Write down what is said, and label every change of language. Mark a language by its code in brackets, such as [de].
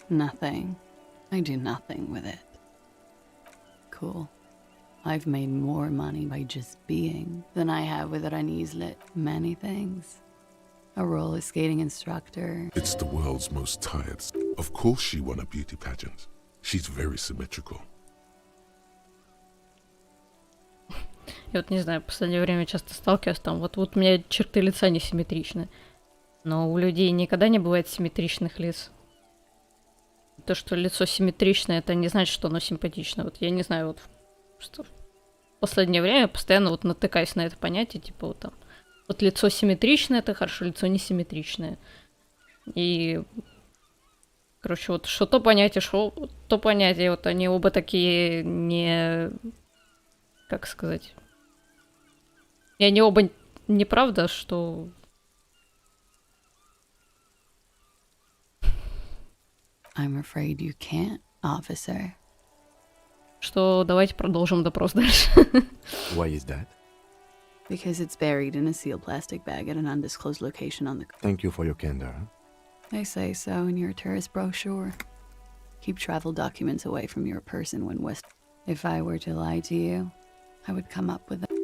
[en] Nothing. I do nothing with it. Cool. I've made more money by just being than I have with Oranese lit. Many things. A roller skating instructor. It's the world's most tired. Of course she won a beauty pageant. She's very symmetrical. [ru] Я вот не знаю, в последнее время часто сталкиваюсь там, вот у меня черты лица несимметричны. Но у людей никогда не бывает симметричных лиц. То, что лицо симметричное, это не значит, что оно симпатичное. Вот я не знаю, вот что в последнее время постоянно вот натыкаюсь на это понятие, типа вот там. Вот лицо симметричное, это хорошо, лицо несимметричное. И, короче, вот что то понятие, что то понятие, вот они оба такие не... Как сказать? И они оба неправда, что... [en] I'm afraid you can't, officer. [ru] Что давайте продолжим допрос дальше. [en] Why is that? Because it's buried in a sealed plastic bag at an undisclosed location on the... Thank you for your candor. They say so in your tourist brochure. Keep travel documents away from your person when West... If I were to lie to you, I would come up with a...